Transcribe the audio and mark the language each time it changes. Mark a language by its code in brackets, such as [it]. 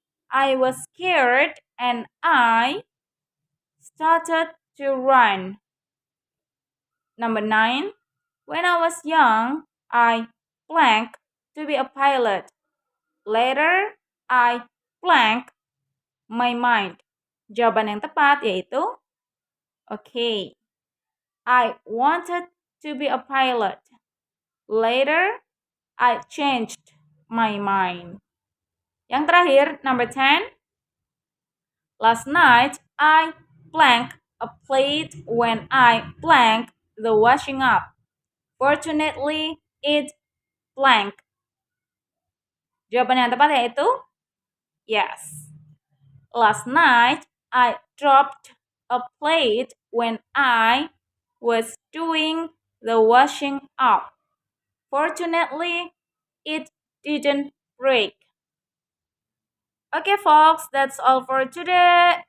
[en] I was scared and I started to run. Number 9. When I was young, I blanked to be a pilot. Later, I blanked my mind. [id] Jawaban yang tepat yaitu okay. [en] I wanted to be a pilot. Later, I changed my mind. [id] Yang terakhir, number 10. [en] Last night, I blanked a plate when I blanked the washing up. Fortunately, it blanked. Jawaban yang tepat yaitu yes. Last night, I dropped a plate when I was doing the washing up. Fortunately, it didn't break. Okay folks, that's all for today.